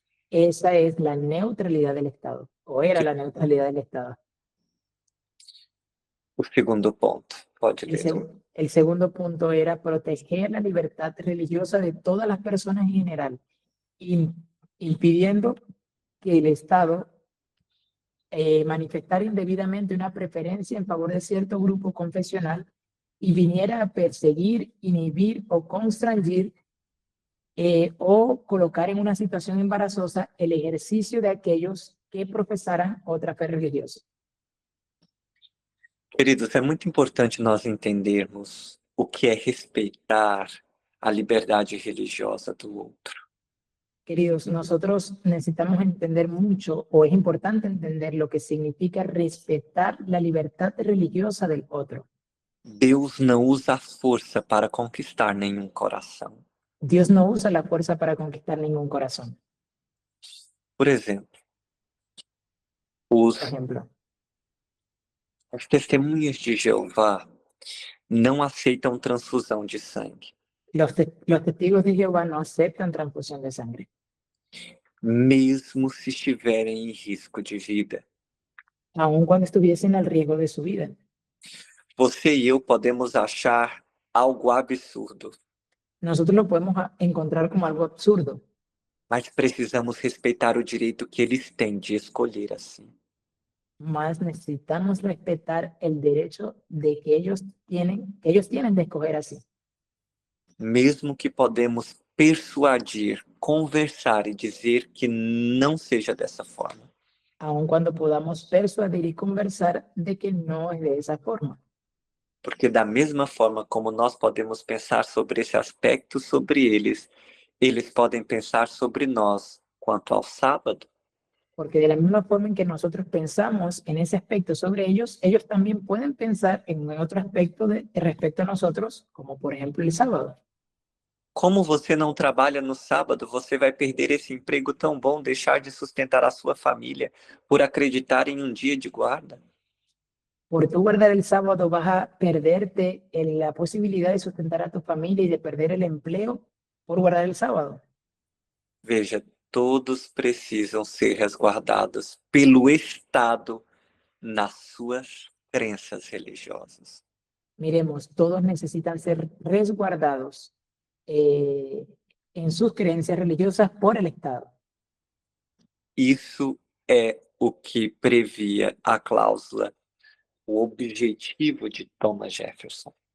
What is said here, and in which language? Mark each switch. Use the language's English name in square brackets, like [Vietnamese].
[Spanish] Esa es la neutralidad del Estado, o era la neutralidad del Estado. [Portuguese] O segundo ponto, pode ler. [Spanish] El segundo punto era proteger la libertad religiosa de todas las personas en general, impidiendo que el Estado manifestara indebidamente una preferencia en favor de cierto grupo confesional y viniera a perseguir, inhibir o constreñir o colocar en una situación embarazosa el ejercicio de aquellos que profesaran otra fe religiosa. [Portuguese] Queridos, é muito importante nós entendermos o que é respeitar a liberdade religiosa do outro. [Spanish] Queridos, nosotros necesitamos entender mucho, o es importante entender lo que significa respetar la libertad religiosa del otro. [Portuguese] Deus não usa a força para conquistar nenhum coração. [Spanish] Dios no usa la fuerza para conquistar ningún corazón. [Portuguese] Por exemplo, [Spanish] Por ejemplo, [Portuguese] as testemunhas de Jeová não aceitam transfusão de sangue, [Spanish] los testigos de Jehová no aceptan transfusión de sangre, [Portuguese] mesmo se estiverem em risco de vida. [Spanish] aun cuando estuviesen al riesgo de su vida. [Portuguese] Você e eu podemos achar algo absurdo, [Spanish] Nosotros lo podemos encontrar como algo absurdo, [Portuguese] mas precisamos respeitar o direito que eles têm de escolher assim. [Spanish] mas necesitamos respetar el derecho de que ellos tienen de escoger así. [Portuguese] Mesmo que podemos persuadir, conversar e dizer que não seja dessa forma. [Spanish] Aun cuando podamos persuadir y conversar de que no es de esa forma. [Portuguese] Porque da mesma forma como nós podemos pensar sobre esse aspecto sobre eles podem pensar sobre nós quanto ao sábado. [Spanish] Porque de la misma forma en que nosotros pensamos en ese aspecto sobre ellos, ellos también pueden pensar en otro aspecto respecto a nosotros, como por ejemplo el sábado. [Portuguese] Como você não trabalha no sábado, você vai perder esse emprego tão bom, deixar de sustentar a sua família por acreditar em um dia de guarda. [Spanish] Por tú guardar el sábado vas a perderte la posibilidad de sustentar a tu familia y de perder el empleo por guardar el sábado. [Portuguese] Veja, todos precisam ser resguardados pelo Estado nas suas crenças religiosas. [Spanish] Miremos, todos necesitan ser resguardados en sus creencias religiosas por el Estado. [Portuguese] Isso é o que previa a cláusula, o objetivo de Thomas Jefferson.